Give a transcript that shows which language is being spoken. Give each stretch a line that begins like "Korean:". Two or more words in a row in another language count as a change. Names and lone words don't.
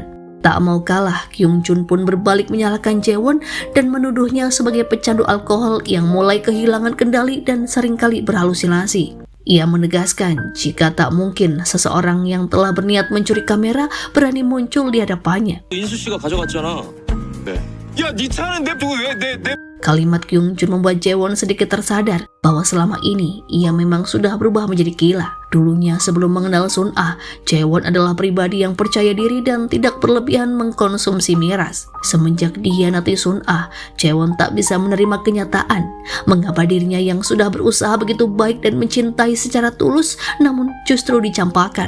Indonesian: Tak mau kalah, Kyung Jun pun berbalik menyalahkan Jaewon dan menuduhnya sebagai pecandu alkohol yang mulai kehilangan kendali dan seringkali berhalusinasi. Ia menegaskan jika tak mungkin seseorang yang telah berniat mencuri kamera berani muncul di hadapannya.
Korean: 인수 씨가 가져갔잖아. 네. 야, 네 차는 냅두고 내
Indonesian: Kalimat Kyung Jun membuat Jaewon sedikit tersadar bahwa selama ini ia memang sudah berubah menjadi gila. Dulunya sebelum mengenal Sun Ah, Jaewon adalah pribadi yang percaya diri dan tidak berlebihan mengkonsumsi miras. Semenjak dihianati Sun Ah, Jaewon tak bisa menerima kenyataan mengapa dirinya yang sudah berusaha begitu baik dan mencintai secara tulus namun justru dicampakkan.